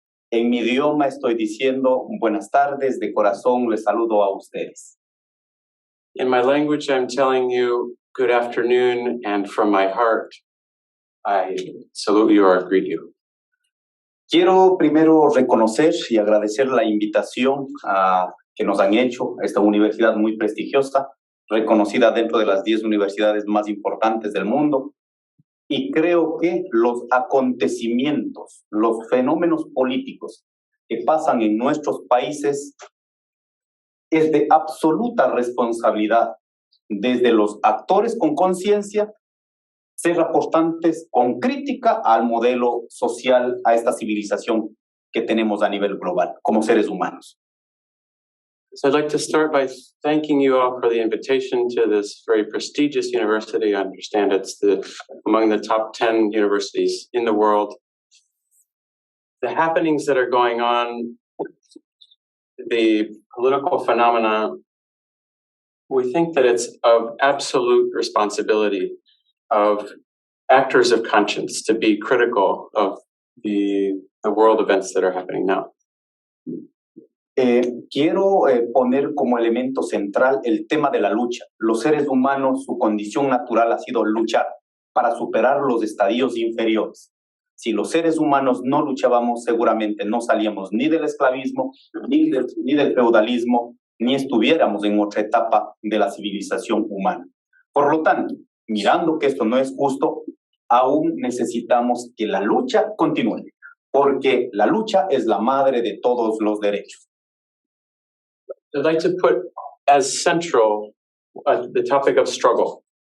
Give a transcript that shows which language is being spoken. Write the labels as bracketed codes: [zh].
[es] En mi idioma estoy diciendo buenas tardes, de corazón les saludo a ustedes. [en] In my language, I'm telling you good afternoon, and from my heart, I salute you or greet you. [es] Quiero primero reconocer y agradecer la invitación que nos han hecho a esta universidad muy prestigiosa, reconocida dentro de las 10 universidades más importantes del mundo. Y creo que los acontecimientos, los fenómenos políticos que pasan en nuestros países es de absoluta responsabilidad desde los actores con conciencia, ser aportantes con crítica al modelo social, a esta civilización que tenemos a nivel global como seres humanos. [en] So I'd like to start by thanking you all for the invitation to this very prestigious university. I understand it's among the top 10 universities in the world. The happenings that are going on, the political phenomena, we think that it's of absolute responsibility of actors of conscience to be critical of the world events that are happening now. [es] Quiero poner como elemento central el tema de la lucha. Los seres humanos, su condición natural ha sido luchar para superar los estadios inferiores. Si los seres humanos no luchábamos, seguramente no salíamos ni del esclavismo, ni del feudalismo, ni estuviéramos en otra etapa de la civilización humana. Por lo tanto, mirando que esto no es justo, aún necesitamos que la lucha continúe, porque la lucha es la madre de todos los derechos. [en] I'd like to put as central the topic of struggle.